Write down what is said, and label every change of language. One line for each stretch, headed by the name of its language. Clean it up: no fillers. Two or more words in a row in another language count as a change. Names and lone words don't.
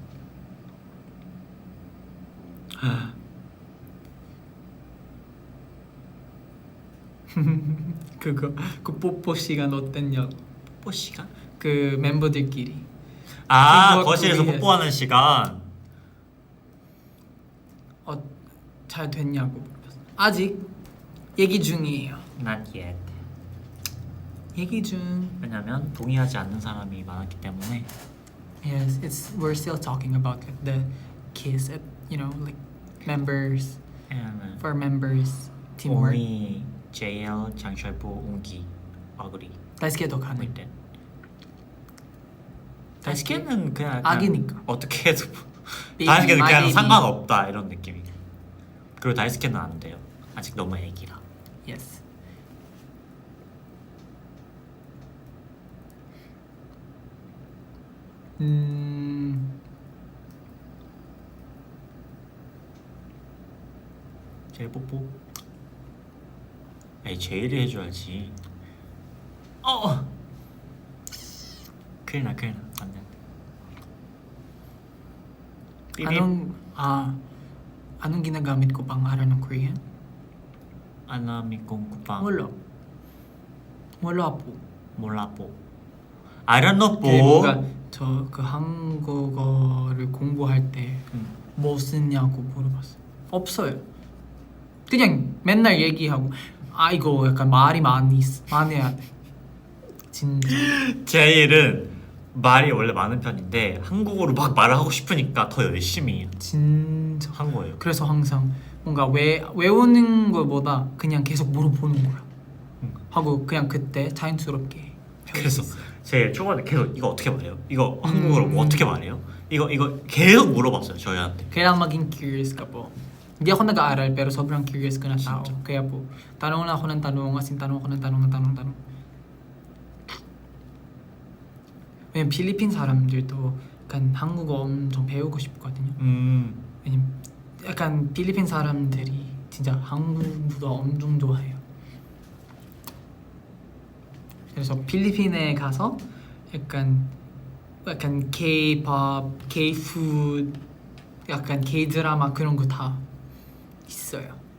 Korean: 그거 그 뽀뽀 시간 어땠냐? 뽀뽀 시간? 그 멤버들끼리. 아 그거 거실에서 위해. 뽀뽀하는 시간. 잘 됐냐고 물어봤어. 아직 얘기 중이에요.
English: Not yet.
Korean: 얘기 중. 왜냐면 동의하지 않는 사람이 많았기 때문에.
English: Yes, we're still talking about like the kiss at like members And for members teamwork. only JL, 장철보, 웅기, 아그리.
Korean: 다이스케도 가능. 일단 다이스케는 그냥 약간 악이니까. 어떻게 해도
English: Baby,
Korean: 다이스케는
English: my
Korean: 그냥
English: baby.
Korean: 상관없다 이런 느낌이. 그리고 다이스케는 안 돼요. 아직 너무 애기라.
English: Yes.
Korean: 제일 뽀뽀. 에이 제일이 해줘야지. 큰일 나 안돼.
Filipino: Anong ginagamit ko pang araw ng Korean? 아나미공 쿠팡. Wala po.
Korean: 몰라 뽀.
English: I don't know
Korean: 그 뭔가
Filipino: 뽀.
Korean: 저 그 한국어를 공부할 때 뭐 쓰냐고 물어봤어. 없어요. 그냥 맨날 얘기하고 이거 약간 말이 많이 해야 돼. 진짜. 제일은 말이 원래 많은 편인데 한국어로 막 말을 하고 싶으니까 더 열심히 진짜. 한 거예요. 그래서 항상 뭔가 외우는 것보다 그냥 계속 물어보는 거야. 하고 그냥 그때 자연스럽게. 그래서 제일 초반에 계속 이거 어떻게 말해요? 이거 한국어로 뭐 어떻게 말해요? 이거 계속 물어봤어요 저희한테.
Filipino: Kailangan maging curious ka po. Hindi ako nag-aaral pero sobrang curious ko na tao. Kaya po, tanong na ako ng tanong,
English: as in
Filipino: tanong ako ng tanong.
Korean: 왜냐면 필리핀 사람들도 약간 한국어 엄청 배우고 싶거든요. 왜냐면 약간 필리핀 사람들이 진짜 한국어 엄청 좋아해요. 그래서 필리핀에 가서 약간 K-pop, K-food, 약간 K-드라마 그런 거 다 있어요.